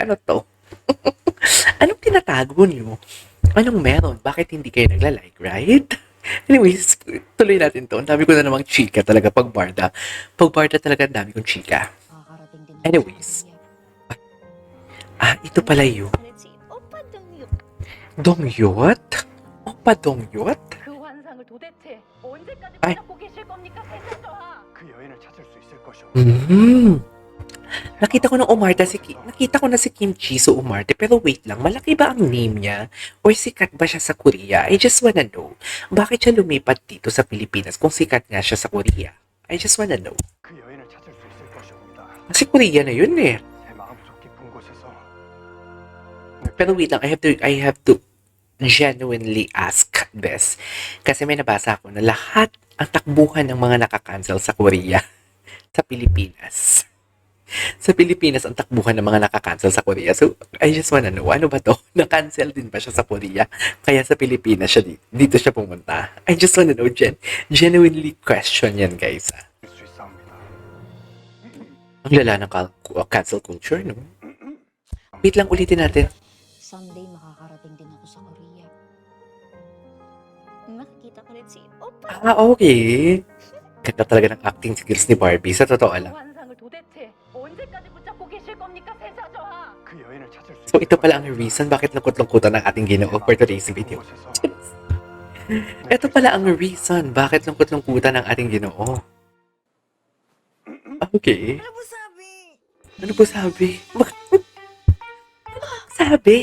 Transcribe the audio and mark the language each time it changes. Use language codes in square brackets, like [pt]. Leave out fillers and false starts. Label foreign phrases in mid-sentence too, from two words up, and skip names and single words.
[tl] Ano 'to? Anong tinatago niyo? Anong meron? Bakit hindi kayo nagla-like, [en] right? Anyways, [tl] tuloy natin 'to. Ang dami ko na namang chika talaga pag Barda. Pag Barda talaga ang dami kong chika. Makakarating din ako sa Anyways, Korea. ito pala yun. [ko] 그렇지. 오빠 등육. [tl] Dongyot? Opa Dongyot? [ko] 그 환상을 도대체 언제까지 아이. 붙잡고 계실 겁니까, 세상저하? 그 여인을 찾을 수 있을 것이오. [tl] Nakita ko na si Kim Jisoo umarte, pero wait lang, malaki ba ang name niya? Or sikat ba siya sa Korea? [en] I just wanna know. [tl] Bakit siya lumipat dito sa Pilipinas kung sikat nga siya sa Korea? [en] I just wanna know. [ko] 그 여인을 찾을 수 있을 것이옵니다. [tl] Kasi Korea na yun eh. [ko] 제 마음속 깊은 곳에서 [tl] Pero wait lang, [en] I have to genuinely ask this. [tl] Kasi may nabasa ako na lahat ang takbuhan ng mga nakakancel sa Korea sa Pilipinas. Sa Pilipinas, ang takbuhan ng mga nakakancel sa Korea. [en] So, I just wanna know, [tl] ano ba to? Na-cancel din ba siya sa Korea? Kaya sa Pilipinas siya dito siya pumunta. [en] I just wanna know, genuinely question yan, guys. [ko] 수 있사옵니다. [tl] Ang lala ng [en] cancel culture, [tl] no? Wait lang, ulitin natin. Someday makakarating din ako sa Korea. Makikita ko rin si Opa. Okay. Ganda talaga ng [en] acting skills [tl] ni Barbie. Sa totoo [ko] 그 [tl] lang. [ko] 환상을 도대체 언제까지 붙잡고 계실 겁니까, 세상저하? 그 여인을 찾을 수 [tl] So, [ko] 있을 [tl] ito pala ang [ko] 것이옵니다. [tl] reason bakit lungkot-lungkutan ng ating Ginoo [en] for today's video. [tl] Ito pala ang reason bakit lungkot-lungkutan ng ating Ginoo. Okay. Ano po sabi? Ano po sabi? Sabi?